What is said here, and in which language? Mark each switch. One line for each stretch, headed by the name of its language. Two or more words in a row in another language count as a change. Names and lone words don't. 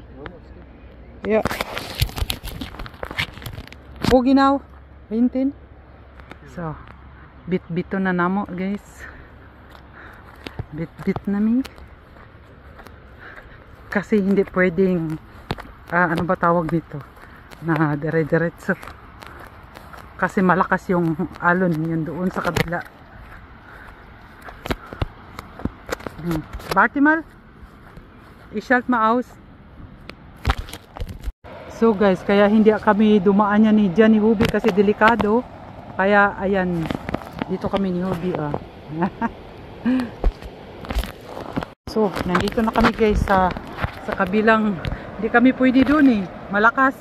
German: Ja. Wo genau? Hinten? So.
Cebuano: Bit-bito na namo guys. Bit-bit na mi.
Filipino: Kasi hindi pwedeng ano ba tawag dito? Na dire-diretso. Kasi malakas yung alon yun doon sa kabila.
German: Warte mal. Ich schalte mal aus.
Filipino: So guys, kaya hindi kami dumaan yan dyan ni Hubi kasi delikado. Kaya ayan, dito kami ni Hubi So, nandito na kami guys sa kabilang, hindi kami pwede doon malakas.